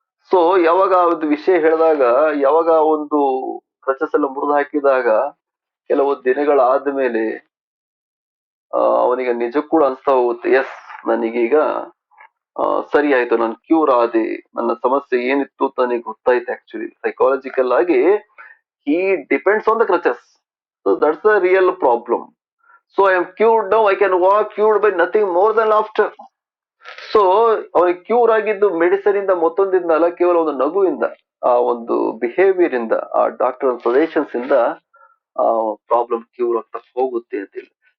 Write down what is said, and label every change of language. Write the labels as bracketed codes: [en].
[kn] So ಯಾವಾಗ ಒಂದು ವಿಷಯ ಹೇಳಿದಾಗ, ಯಾವಾಗ ಒಂದು ಕ್ರಚಸ್ ಎಲ್ಲ ಮುರಿದು ಹಾಕಿದಾಗ ಕೆಲವು ದಿನಗಳಾದ ಮೇಲೆ ಅವನಿಗೆ ನಿಜ ಕೂಡ ಅನ್ಸ್ತಾ ಹೋಗುತ್ತೆ, ಎಸ್ ನನಗೀಗ ಸರಿ ಆಯ್ತು, ನಾನು ಕ್ಯೂರ್ ಆದೆ, ನನ್ನ ಸಮಸ್ಯೆ ಏನಿತ್ತು ಅಂತ ನನಗೆ ಗೊತ್ತಾಯ್ತು. ಆಕ್ಚುಲಿ ಸೈಕಾಲಜಿಕಲ್ ಆಗಿ [en] he depends on the crutches, so that's the real problem. So I am cured now, I can walk, cured by nothing more than laughter. [kn] So ಅವನಿಗೆ ಕ್ಯೂರ್ ಆಗಿದ್ದು ಮೆಡಿಸಿನ್ ಇಂದ ಮತ್ತೊಂದಿಂದ ಅಲ್ಲ, ಕೇವಲ ಒಂದು ನಗುವಿಂದ, ಆ ಒಂದು ಬಿಹೇವಿಯರ್ ಇಂದ, ಆ ಡಾಕ್ಟರ್ ಸಜೆಷನ್ಸ್ ಇಂದ ಪ್ರಾಬ್ಲಮ್ ಕ್ಯೂರ್ ಆಗ್ತಾ ಹೋಗುತ್ತೆ ಅಂತೇಳಿ.